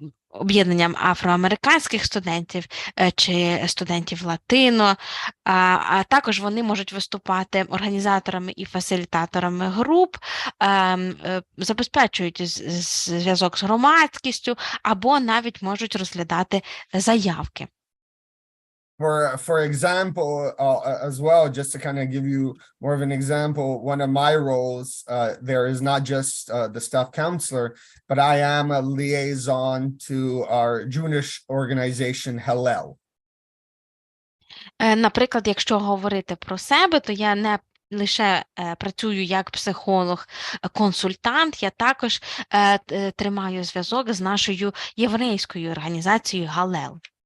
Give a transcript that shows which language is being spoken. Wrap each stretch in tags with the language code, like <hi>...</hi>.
<uk>об'єднанням афроамериканських студентів чи студентів латино, а також вони можуть виступати організаторами і фасилітаторами груп, забезпечують зв'язок з громадськістю або навіть можуть розглядати заявки.</uk> <en>For example, as well, just to kind of give you more of an example, one of my roles there is not just the staff counselor, but I am a liaison to our Jewish organization Hillel.</en> <uk>Наприклад, якщо говорити про себе, то я не лише працюю як психолог-консультант, я також тримаю зв'язок з нашою єврейською організацією Галел.</uk>